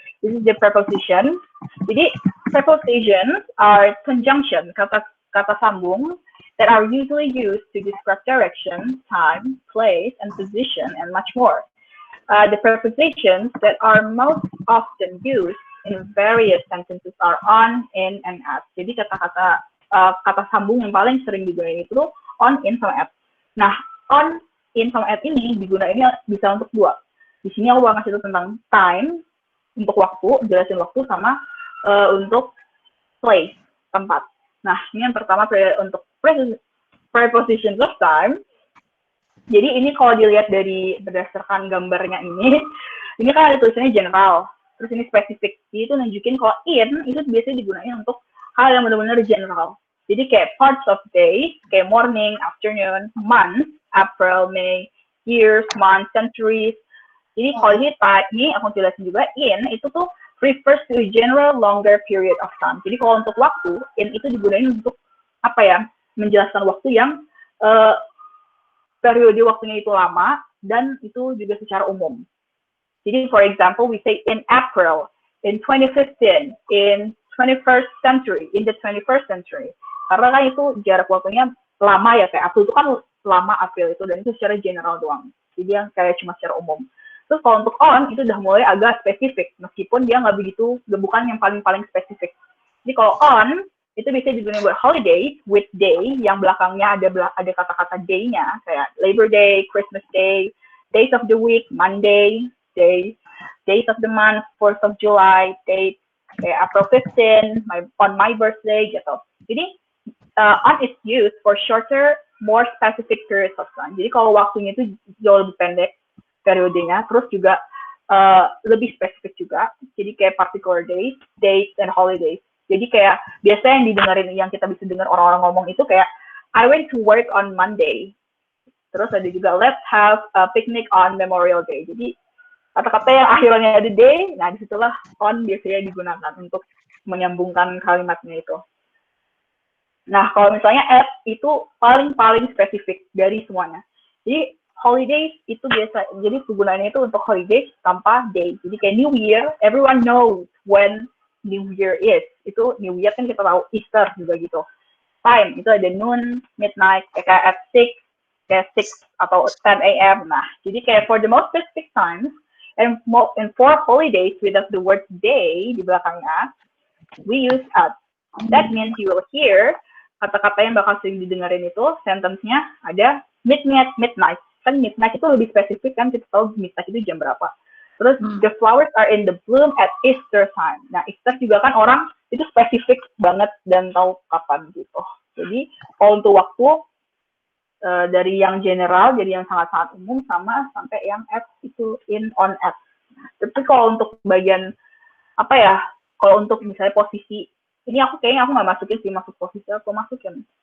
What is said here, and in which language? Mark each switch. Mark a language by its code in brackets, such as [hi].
[en] This is the preposition. Jadi prepositions are conjunction, [id] kata sambung [en] that are usually used to describe direction, time, place, and position, and much more. The prepositions that are most often used in various sentences are on, in, and at. [id] Jadi kata sambung yang paling sering digunakan itu on, in, sama at. Nah, on, in, sama at ini digunainnya bisa untuk dua. Di sini aku bakal ngasih tentang time, untuk waktu, jelasin waktu, sama untuk place, tempat. Nah, ini yang pertama untuk prepositions of time. Jadi ini kalau dilihat dari berdasarkan gambarnya ini kan ada tulisannya general, terus ini spesifik. Jadi itu nunjukin kalau in itu biasanya digunakan untuk hal yang benar-benar general. [en] Jadi kayak parts of day, kayak morning, afternoon, month, April, May, years, months, centuries. [id] Jadi kalau ini aku jelasin juga, in itu tuh [en] refers to a general longer period of time. [id] Jadi kalau untuk waktu, in itu digunakan untuk apa ya? Menjelaskan waktu yang periode waktunya itu lama dan itu juga secara umum. [en] Jadi, for example, we say in April, in 2015, in 21st century, in the 21st century. [id] Karena kan itu jarak waktunya lama ya, kayak April itu kan lama April itu, dan itu secara general doang. Jadi yang kayak cuma secara umum. Terus kalau untuk on, itu udah mulai agak spesifik, meskipun dia nggak bukan yang paling spesifik. Jadi kalau on, itu bisa digunakan buat holiday, with day, yang belakangnya ada kata-kata day-nya, kayak Labor Day, Christmas Day, [en] days of the week, [id] Monday, [en] days of the month, [id] 4th of July, date, kayak April 15, [en] on my birthday, [id] gitu. [en] Jadi, on is used for shorter, more specific periods of time. [id] Jadi kalau waktunya itu jauh lebih pendek periodenya, terus juga lebih spesifik juga. [en] Jadi kayak particular days, dates, and holidays. [id] Jadi kayak biasa yang kita bisa dengar orang-orang ngomong itu kayak [en] I went to work on Monday. [id] Terus ada juga [en] let's have a picnic on Memorial Day. [id] Jadi kata-kata yang akhirnya ada day, nah disitulah on biasanya digunakan untuk menyambungkan kalimatnya itu. Nah, kalau misalnya at itu paling spesifik dari semuanya. Jadi holidays itu biasa, jadi penggunaannya itu untuk holidays tanpa day. [en] Jadi kayak New Year, everyone knows when New Year is. [id] Itu New Year kan kita tahu, Easter juga gitu. Time itu ada noon, midnight, kayak at 6, kayak 6 atau 10 a.m. [en] Nah, jadi kayak for the most specific times and for holidays without the word day [id] di belakangnya, [en] we use at. That means you will hear [id] kata-kata yang bakal sering didengarin itu sentence-nya ada midnight. Kan midnight itu lebih spesifik kan, kita tahu midnight itu jam berapa. [en] Terus the flowers are in the bloom at Easter time. [id] Nah, Easter juga kan orang itu spesifik banget dan tahu kapan gitu. Jadi kalau untuk waktu dari yang general jadi yang sangat-sangat umum sama sampai yang at itu in, on, at. Nah, tapi kalau untuk bagian apa ya, kalau untuk misalnya posisi ini kayaknya aku nggak masukin sih, masuk posisi aku masukin.